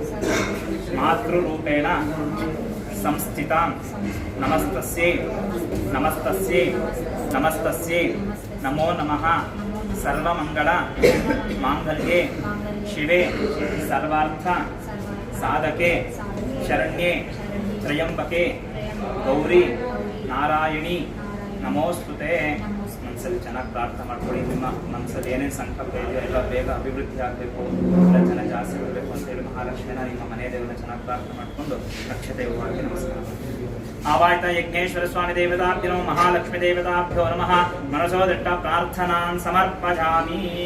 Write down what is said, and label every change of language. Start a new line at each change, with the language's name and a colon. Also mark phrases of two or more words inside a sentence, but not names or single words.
Sanskrit: मातृरूपेण संस्थितां नमस्तस्यै नमस्तस्यै नमस्तस्यै नमो नमः सर्वमंगल मांगल्ये शिवे सर्वार्थ साधके शरण्ये त्र्यंबके गौरी नारायणी नमोस्तुते
Kannada: ಮನಸ್ಸಲ್ಲಿ ಚೆನ್ನಾಗಿ ಪ್ರಾರ್ಥನೆ ಮಾಡ್ಕೊಳ್ಳಿ. ನಿಮ್ಮ ಮನಸ್ಸಲ್ಲಿ ಏನೇನು ಸಂಕಲ್ಪ ಇದೆಯೋ ಎಲ್ಲ ಬೇಗ ಅಭಿವೃದ್ಧಿ ಆಗಬೇಕು, ಎಲ್ಲ ಜನ ಜಾಸ್ತಿ ಬರಬೇಕು ಅಂತೇಳಿ ಮಹಾಲಕ್ಷ್ಮಿನ ನಿಮ್ಮ ಮನೆ ದೇವರನ್ನ ಚೆನ್ನಾಗಿ ಪ್ರಾರ್ಥನೆ ಮಾಡಿಕೊಂಡು ನಕ್ಷತ್ರವಾಗಿ ನಮಸ್ಕಾರ.
Sanskrit: ಆವಾಯ್ತ ಯಜ್ಞೇಶ್ವರ ಸ್ವಾಮಿ ದೇವತಾಭ್ಯೋ ನಮಃ ಮಹಾಲಕ್ಷ್ಮೀ ದೇವತಾಭ್ಯೋ ನಮಃ ಮನಸೋ ದಟ್ಟ ಪ್ರಾರ್ಥನಾನ್ ಸಮರ್ಪಯಾಮಿ.